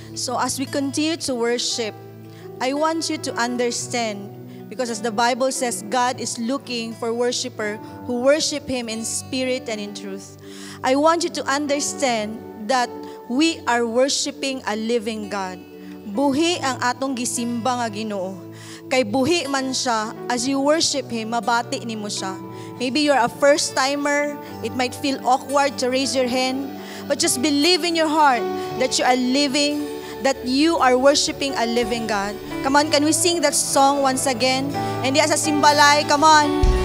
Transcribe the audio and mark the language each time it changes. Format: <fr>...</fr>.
<en>So as we continue to worship, I want you to understand, because as the Bible says, God is looking for worshiper who worship him in spirit and in truth. I want you to understand that we are worshiping a living God.</en> <ceb>Buhi ang atong gisimba nga Ginoo. Kay buhi man siya,</ceb> <en>as you worship him,</en> <ceb>mabati nimo siya.</ceb> <en>Maybe you're a first timer, it might feel awkward to raise your hand, but just believe in your heart that you are living, that you are worshiping a living God. Come on, can we sing that song once again? And</en> <ceb>diya sa simbalay,</ceb> <en>come on.</en>